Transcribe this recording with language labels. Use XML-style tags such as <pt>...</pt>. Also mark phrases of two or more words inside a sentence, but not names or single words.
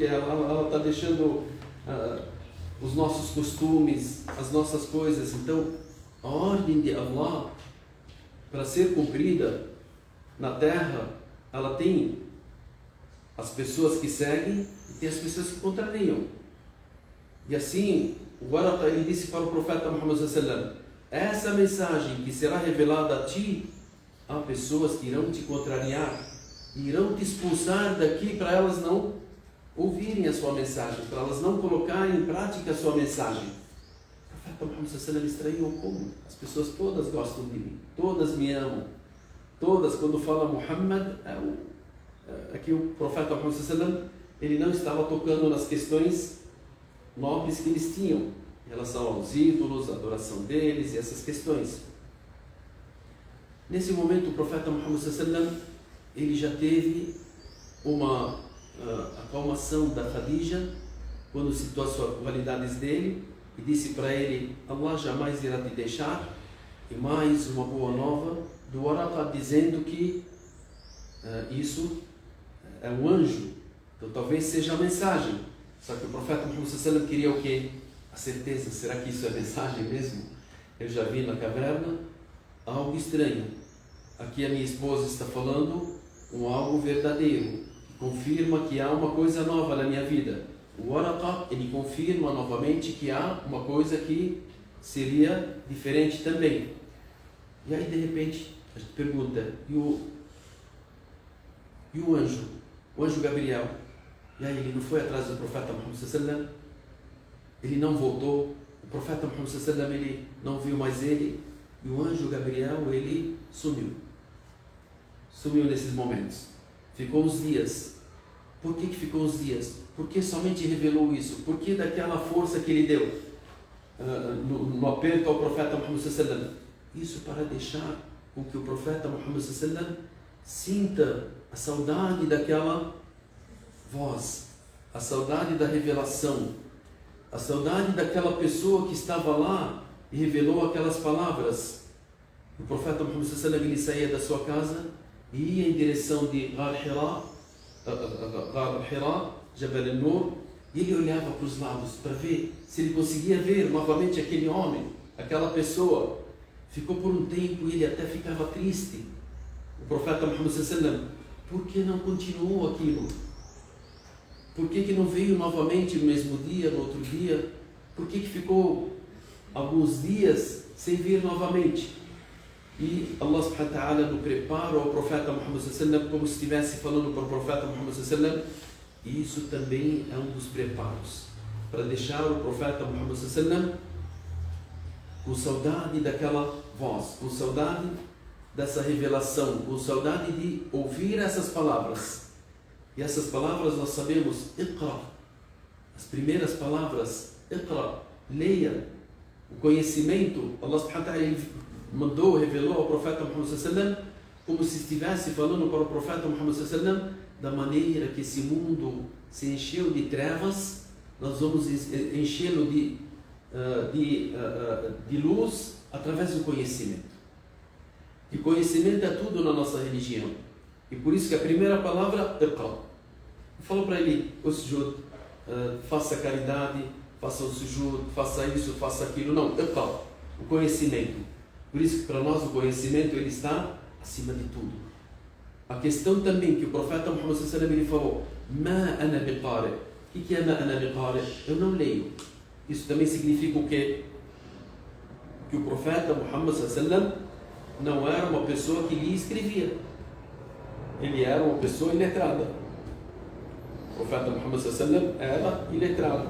<pt>Ela está deixando os nossos costumes, as nossas coisas. Então, a ordem de Allah, para ser cumprida na terra, ela tem as pessoas que seguem e tem as pessoas que contrariam. E assim, o Waraqa, ele disse para o profeta Muhammad</pt> <ar>صلى الله عليه وسلم:</ar> <pt>essa mensagem que será revelada a ti, há pessoas que irão te contrariar, irão te expulsar daqui para elas não ouvirem a sua mensagem, para elas não colocarem em prática a sua mensagem. O profeta Muhammad</pt> <ar>صلى الله عليه وسلم</ar> <pt>estranhou: como? As pessoas todas gostam de mim, todas me amam, todas, quando fala Muhammad, aqui o profeta Muhammad</pt> <ar>صلى الله عليه وسلم,</ar> <pt>ele não estava tocando nas questões nobres que eles tinham em relação aos ídolos, a adoração deles e essas questões. Nesse momento, o profeta Muhammad</pt> <ar>صلى الله عليه وسلم,</ar> <pt>ele já teve uma acalmação da Khadija quando citou as qualidades dele e disse para ele: Allah jamais irá te deixar. E mais uma boa nova do Waraqa, dizendo que isso é um anjo, então talvez seja a mensagem. Só que o profeta Muhammad</pt> <ar>صلى الله عليه وسلم</ar> <pt>queria o quê? A certeza. Será que isso é mensagem mesmo? Eu já vi na caverna algo estranho. Aqui a minha esposa está falando algo verdadeiro, que confirma que há uma coisa nova na minha vida. O Waraqa, ele confirma novamente que há uma coisa que seria diferente também. E aí, de repente, a gente pergunta: e o anjo? O anjo Gabriel? E aí, ele não foi atrás do profeta Muhammad</pt> <ar>صلى الله عليه وسلم?</ar> <pt>Ele não voltou? O profeta Muhammad</pt> <ar>صلى الله عليه وسلم,</ar> <pt>ele não viu mais ele? E o anjo Gabriel, ele sumiu. Sumiu nesses momentos. Ficou uns dias. Por que ficou uns dias? Porque somente revelou isso. Porque daquela força que ele deu no aperto ao profeta Muhammad</pt> <ar>صلى الله عليه وسلم.</ar> <pt>Isso para deixar com que o profeta Muhammad</pt> <ar>صلى الله عليه وسلم</ar> <pt>sinta a saudade daquela voz, a saudade da revelação, a saudade daquela pessoa que estava lá e revelou aquelas palavras. O profeta Muhammad</pt> <ar>صلى الله عليه وسلم,</ar> <pt>ele saía da sua casa e ia em direção de Ghar Hira, Jabal al-Nur, e ele olhava para os lados para ver se ele conseguia ver novamente aquele homem, aquela pessoa. Ficou por um tempo e ele até ficava triste. O profeta Muhammad</pt> <ar>صلى الله عليه وسلم:</ar> <pt>por que não continuou aquilo? Por que não veio novamente no mesmo dia, no outro dia? Por que ficou alguns dias sem vir novamente? E</pt> <ar>الله سبحانه وتعالى</ar> <pt>no prepara ao profeta Muhammad</pt> <ar>صلى الله عليه وسلم</ar> <pt>como se estivesse falando para o profeta Muhammad</pt> <ar>صلى الله عليه وسلم.</ar> <pt>E isso também é um dos preparos para deixar o profeta Muhammad</pt> <ar>صلى الله عليه وسلم</ar> <pt>com saudade daquela voz, com saudade dessa revelação, com saudade de ouvir essas palavras. E essas palavras nós sabemos: Iqra. As primeiras palavras: Iqra, leia. O conhecimento,</pt> <ar>الله سبحانه وتعالى</ar> <pt>mandou, revelou ao profeta Muhammad</pt> <ar>صلى الله عليه وسلم</ar> <pt>como se estivesse falando para o profeta Muhammad</pt> <ar>صلى الله عليه وسلم</ar> <pt>da maneira que esse mundo se encheu de trevas, nós vamos enchê-lo de luz através do conhecimento. E conhecimento é tudo na nossa religião. E por isso que a primeira palavra, Iqra. Falou para ele: o sujud, faça caridade, faça o sujud, faça isso, faça aquilo. Não, Iqra, o conhecimento. Por isso que para nós o conhecimento, ele está acima de tudo. A questão também que o profeta Muhammad</pt> <ar>صلى الله عليه وسلم,</ar> <pt>ele falou:</pt> <ar>ما أنا بقارئ,</ar> <pt>O que é</pt> <ar>أنا بقارئ?</ar> <pt>Eu não leio. Isso também significa o quê? Que o profeta Muhammad sallam não era uma pessoa que lia e escrevia. Ele era uma pessoa iletrada. O profeta Muhammad sallam era iletrado.</pt>